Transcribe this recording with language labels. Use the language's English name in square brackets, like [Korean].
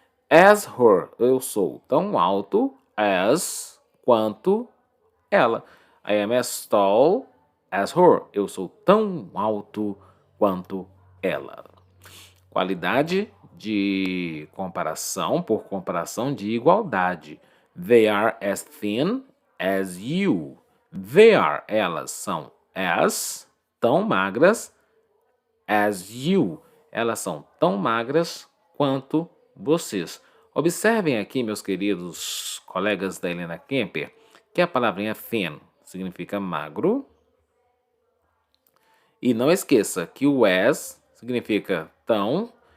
[Portuguese] As her, eu sou tão alto as quanto ela. [English] I am as tall as her. [Portuguese] Eu sou tão alto quanto ela. Qualidade de comparação por comparação de igualdade. [English] They are as thin as you. They are, [Portuguese] elas são [English] as, [Portuguese] tão magras, [English] as you. [Portuguese] Elas são tão magras quanto vocês. Observem aqui, meus queridos colegas da Helena Kemper, que a palavrinha thin significa magro. E não esqueça que o as significa tão.